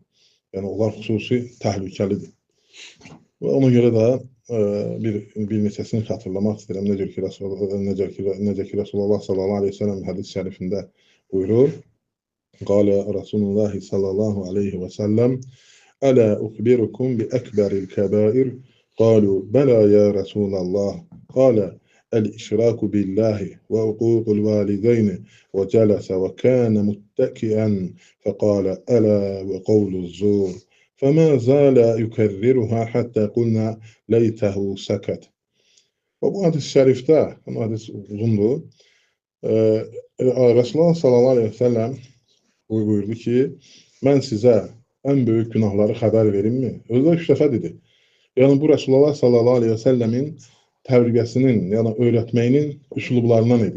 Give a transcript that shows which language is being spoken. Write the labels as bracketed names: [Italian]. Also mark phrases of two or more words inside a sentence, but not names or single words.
[Azerbaijani] Yəni, onlar xüsusi təhlükəlidir. Və ona görə də bir neçəsini xatırlamaq istəyirəm. Necə ki, Rasulullah [Arabic] صلى الله عليه وسلم [Azerbaijani] hədis şərifində buyurur. [Arabic] قال رسول الله صلى الله عليه وسلم ألا أخبركم بأكبر الكبائر قالوا بلى يا رسول الله قال الإشراك بالله وعقوق الوالدين وجلس وكان متكئا فقال ألا وقول الزور فما زال يكررها حتى قلنا ليته سكت. [Azerbaijani] Və bu hadis şərifdə, bu hadis uzundur, Resulullah [Arabic] صلى الله عليه وسلم [Azerbaijani] buyurdu ki, mən sizə ən böyük günahları xəbər verimmi? Özü 3 dəfə dedi. Yəni, bu Resulullah [Arabic] صلى الله عليه وسلم [Azerbaijani] tərbiyəsinin, yəni öyrətməyinin üslublarından idi.